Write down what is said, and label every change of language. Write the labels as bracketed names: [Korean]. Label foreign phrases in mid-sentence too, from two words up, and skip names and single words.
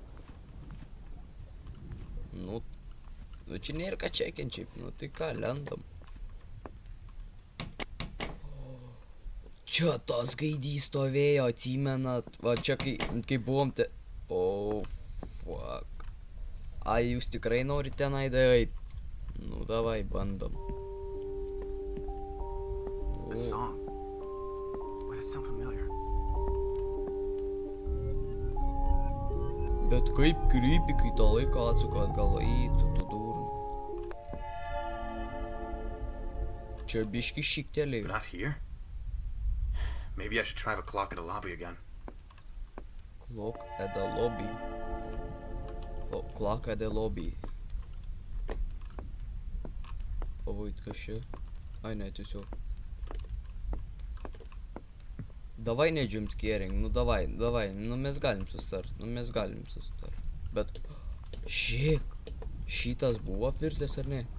[Lithuanian] Nu, čia nėra ką čekint šiaip, nu tai ką, lendam. Čia tas gaidys stovėjo, atsimenat, va čia kai buvom te... [English] O, fuck. [Lithuanian] Ai, jūs tikrai norite tenai eit? Nu, davai, bandom. [English] This song. Why does it sound familiar? [Lithuanian] Bet kaip krypi, kai tą laiką atsuka atgal eitų, tu durna. Čia biški šiktelėjau. [English] But not here? Maybe I should try the clock at the lobby again. Clock at the lobby. O, clock at the lobby. [Lithuanian] O, vait, kas čia? Ai, ne, tiesiog. Davai ne jumpscaring, nu davai, nu mes galim sustart, Bet, šiek, šitas buvo virtęs ar ne?